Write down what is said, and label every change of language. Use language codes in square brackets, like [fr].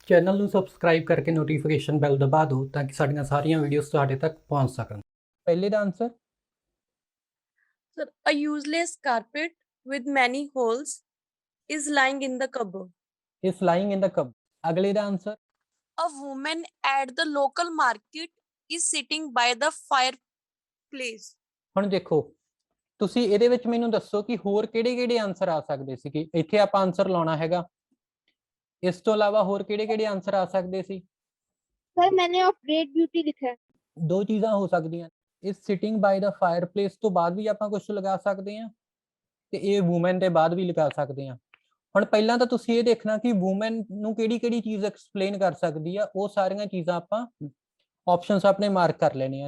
[pa] Channel ਨੂੰ subscribe ਕਰਕੇ notification ਬੈਲ ਦਬਾ ਦਿਓ ਤਾਂ ਕਿ ਸਾਡੀਆਂ ਸਾਰੀਆਂ ਵੀਡੀਓਜ਼ ਤੁਹਾਡੇ ਤੱਕ ਪਹੁੰਚ ਸਕਣ। ਪਹਿਲੇ ਦਾ answer [en] Sir, a useless carpet with many holes is lying in the cupboard. Is lying in the cupboard. [pa] ਅਗਲੇ ਦਾ answer [en] A woman at the local market is sitting by the fireplace. [pa] ਹੁਣ ਦੇਖੋ, ਤੁਸੀਂ ਇਹਦੇ ਵਿੱਚ ਮੈਨੂੰ ਦੱਸੋ ਕਿ ਹੋਰ ਕਿਹੜੇ-ਕਿਹੜੇ ਆਨਸਰ ਆ ਸਕਦੇ ਸੀ। ਕਿ ਇੱਥੇ ਆਪਾਂ ਆਨਸਰ ਲਾਉਣਾ ਹੈਗਾ, ਇਸ ਤੋਂ ਇਲਾਵਾ ਹੋਰ ਕਿਹੜੇ-ਕਿਹੜੇ ਆਨਸਰ ਆ ਸਕਦੇ ਸੀ। [hi] सर मैंने [en] of great beauty [hi] लिखा है। [pa] ਦੋ ਚੀਜ਼ਾਂ ਹੋ ਸਕਦੀਆਂ, ਇਸ [en] sitting by the fireplace [pa] ਤੋਂ ਬਾਅਦ ਵੀ ਆਪਾਂ ਕੁਝ ਲਗਾ ਸਕਦੇ ਹਾਂ ਤੇ ਇਹ ਵੂਮਨ ਦੇ ਬਾਅਦ ਵੀ ਲਗਾ ਸਕਦੇ ਹਾਂ। ਹੁਣ ਪਹਿਲਾਂ ਤਾਂ ਤੁਸੀਂ ਇਹ ਦੇਖਣਾ ਕਿ ਵੂਮਨ ਨੂੰ ਕਿਹੜੀ-ਕਿਹੜੀ ਚੀਜ਼ ਐਕਸਪਲੇਨ ਕਰ ਸਕਦੀ ਆ, ਉਹ ਸਾਰੀਆਂ ਚੀਜ਼ਾਂ ਆਪਾਂ ਆਪਸ਼ਨਸ ਆਪਣੇ ਮਾਰਕ ਕਰ ਲੈਣੇ ਆ।